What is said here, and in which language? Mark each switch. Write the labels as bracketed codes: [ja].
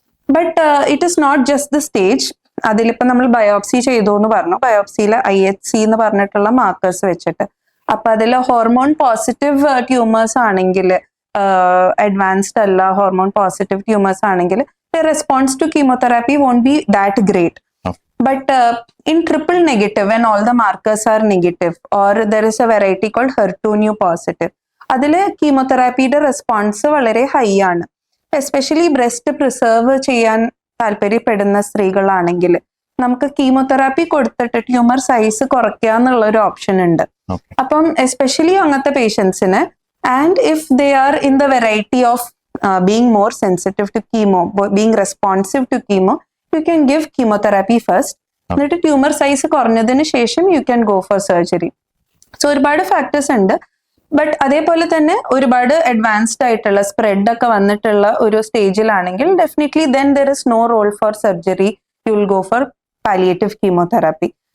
[en] But it is not just the stage. [ml] അതിലിപ്പോൾ നമ്മൾ biopsy ചെയ്തു എന്ന് പറഞ്ഞു, ബയോപ്സിയിൽ IHC എന്ന് പറഞ്ഞിട്ടുള്ള മാർക്കേഴ്സ് വെച്ചിട്ട്, അപ്പൊ അതിൽ ഹോർമോൺ പോസിറ്റീവ് ട്യൂമേഴ്സ് ആണെങ്കിൽ, അഡ്വാൻസ്ഡ് അല്ല, ഹോർമോൺ പോസിറ്റീവ് ട്യൂമേഴ്സ് ആണെങ്കിൽ [en] the response to chemotherapy won't be that great. But in triple negative, when all the markers are negative, or there is a variety called HER2/neu positive, [ml] അതില് കീമോതെറാപ്പിയുടെ response വളരെ high ആണ്. Especially breast preserve ചെയ്യാൻ താല്പര്യപ്പെടുന്ന സ്ത്രീകളാണെങ്കിൽ നമുക്ക് chemotherapy കൊടുത്തിട്ട് tumour size കുറയ്ക്കുക എന്നുള്ള ഒരു option ഉണ്ട്. അപ്പം എസ്പെഷ്യലി അങ്ങനത്തെ പേഷ്യൻസിന്, [en] And if they are in the variety of being more sensitive to chemo, being responsive to chemo, you can give chemotherapy first. [ml] എന്നിട്ട് ട്യൂമർ സൈസ് കുറഞ്ഞതിന് ശേഷം [en] You can go for surgery. [ml] So ഒരുപാട് factors ഉണ്ട്. But അതേപോലെ തന്നെ ഒരുപാട് advanced ആയിട്ടുള്ള spread ഒക്കെ വന്നിട്ടുള്ള ഒരു സ്റ്റേജിലാണെങ്കിൽ definitely [en] Then there is no role for surgery, you will go for palliative chemotherapy.